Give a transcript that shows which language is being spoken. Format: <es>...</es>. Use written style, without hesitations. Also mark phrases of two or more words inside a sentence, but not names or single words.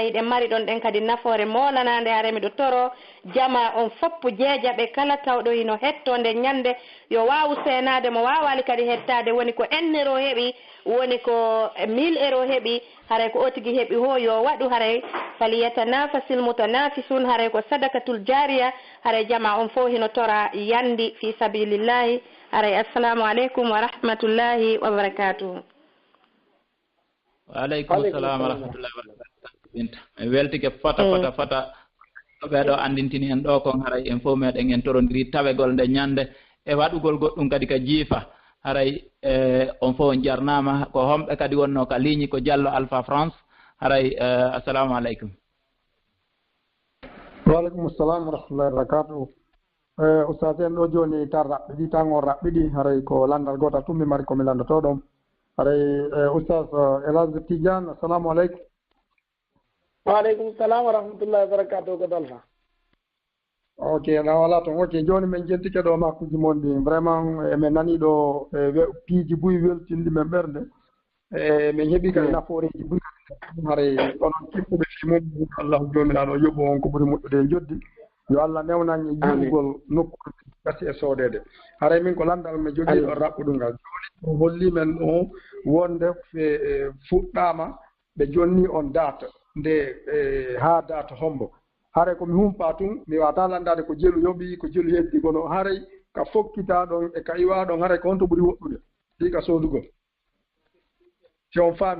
<ff>yiɗen mari ɗon ɗen kadi nafoore molanade hara miɗo toro jama on foppu jeejaɓe kala tawɗo hino hettonde ñande yo wawu senade mo wawali kadi hettade woni ko 1 euro heeɓi woni ko 1000 euro heeɓi haray ko otigi heeɓi ho yo waɗu haray</ff> <ar>فليتنافس المتنافسون</ar> <ff>haray ko</ff> <ar>صدقة جارية</ar> <ff>haray jama on fof hino tora yandi</ff> <ar>في سبيل الله</ar> <ff>haray</ff> <ar>السلام عليكم ورحمة الله وبركاته وعليكم السلام ورحمة الله وبركاته</ar> <ff>binta mi weltike fata ɓeɗo andintini en ɗo kon haray en fof meɗen en torodiri tawegol nde ñande e waɗugol goɗɗum kadi ka jiifa haray on fof on jarnama ko homɓe kadi wonno ka ligne ko Diallo Alpha France haray</ff> <ar>السلام عليكم. وعليكم السلام ورحمة الله وبركاته.</ar> <ff>Ustaz en ɗo joni tan raɓɓiɗi tan on raɓɓiɗi haray ko landal gotal tummi mari komi landoto ɗon haray Ustaz Elhadji Tidiane</ff> <ar>السلام عليكم. وعليكم السلام ورحمة الله وبركاته</ar> <ff>ko Alpha. Ok na wala toon ok joni min jentike ɗo makkuji mon ɗi vraiment emin nani ɗo piiji buy weltindi men ɓerde min heeɓi kadi nafooreji buy haray onon kimɓuɓe mum Allah jomiraɗo yoɓo on ko ɓuri moƴƴude e joddi yo Allah newnan e yiɗugol nokkude gasi e soodede haray min ko landal mi jogii ɗo raɓɓuɗungal joni holli men o wonde fuɗɗama ɓe jonni on date nde ha date hombo haray komi humpa tun mi wata landade ko jelu yoɓi ko jelu heddi kono haray ka fokkita ɗon e ka iwa ɗon haray ko honto ɓuri woɗɗude ɗi ka soodugol si on faami</ff>